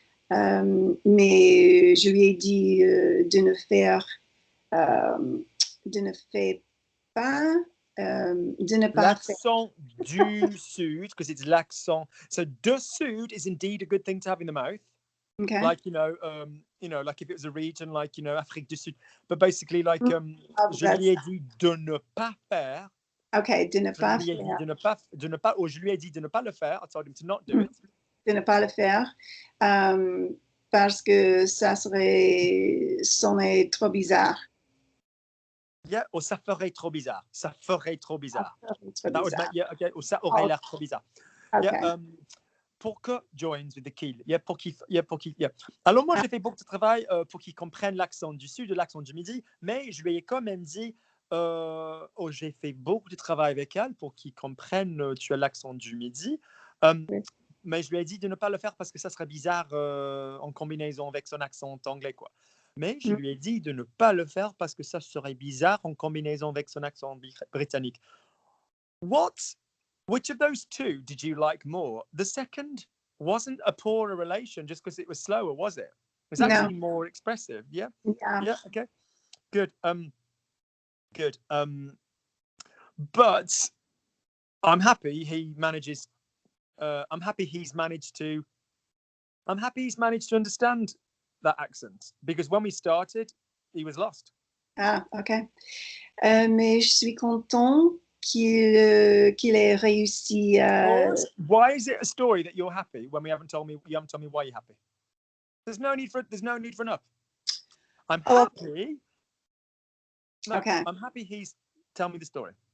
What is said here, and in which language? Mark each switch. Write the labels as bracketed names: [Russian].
[French] Mais je lui ai dit de ne pas l'accent du Sud, [English] because it's [French] l'accent. [English] So de Sud is indeed a good thing to have in the mouth. Okay. Like like if it was a region, like Afrique du Sud. But basically, like [French] je lui ai dit de ne pas faire. Okay, de ne pas faire. Or je lui ai dit de ne pas le faire. [English] I told him to not do it. [French] De ne pas le faire parce que ça sonnerait trop bizarre. [English] Yeah, or [French] ça ferait trop bizarre. Ça ferait trop bizarre. [English] That would make, okay. [French] Or ça aurait l'air trop bizarre. [English] Okay. Yeah, pour que joins with the kill. Yeah, [French] pour qu'il. [English] Yeah. [French] Alors moi, j'ai fait beaucoup de travail pour qu'il comprenne l'accent du Sud et l'accent du Midi, mais je lui ai quand même dit, j'ai fait beaucoup de travail avec elle pour qu'il comprenne tu as l'accent du Midi. Mais je lui ai dit de ne pas le faire parce que ça serait bizarre en combinaison avec son accent anglais, quoi. Mais je lui ai dit de ne pas le faire parce que ça serait bizarre en combinaison avec son accent britannique. [English] Which of those two did you like more? The second wasn't a poorer relation just because it was slower, was it? It was actually more expressive. Yeah. Okay. Good. Good. But I'm happy he manages. I'm happy he's managed to understand that accent, because when we started, he was lost. [French] Ah, ok. Mais je suis content qu'il ait réussi à... [English] Why is it a story that you're happy when you haven't told me why you're happy? There's no need for an up. I'm happy. Okay. I'm happy he's tell me the story.